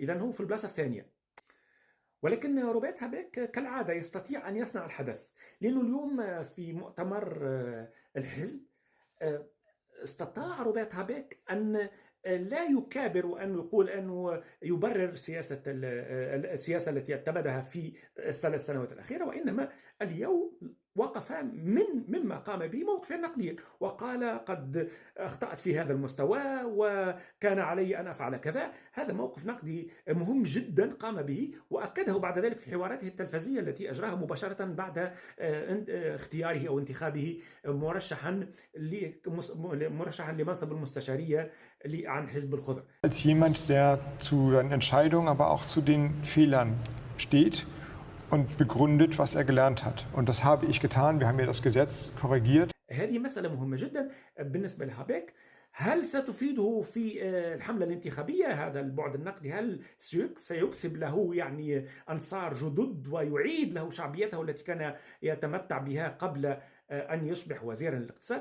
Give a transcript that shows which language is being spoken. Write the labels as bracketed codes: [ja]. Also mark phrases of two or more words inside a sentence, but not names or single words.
[ar] إذن هو في البلاصة الثانية. ولكن روبرت هابيك كالعادة يستطيع أن يصنع الحدث، لأنه اليوم في مؤتمر الحزب استطاع روبرت هابيك أن لا يكابر أن يقول أنه يبرر السياسة التي اتبعها في الثلاث سنوات الأخيرة، وإنما اليوم وقف مما قام به موقفا نقديا وقال قد أخطأت في هذا المستوى وكان علي أن أفعل كذا. هذا موقف نقدي مهم جدا قام به، وأكده بعد ذلك في حواراته التلفزية التي أجراها مباشرة بعد اختياره أو انتخابه مرشحا لمنصب المستشارية عن حزب الخضر. [de] Als jemand, der zu seinen Entscheidungen, aber auch zu den Fehlern steht und begründet, was er gelernt hat. Und das habe ich getan. Wir haben ja das Gesetz korrigiert. [ar] هذه مسألة مهمة جدا بالنسبة لهابيك. هل ستفيده في الحملة الانتخابية هذا البعد النقدي؟ هل سيكسب له يعني أنصار جدد ويعيد له شعبيته التي كان يتمتع بها قبل أن يصبح وزيرا للاقتصاد؟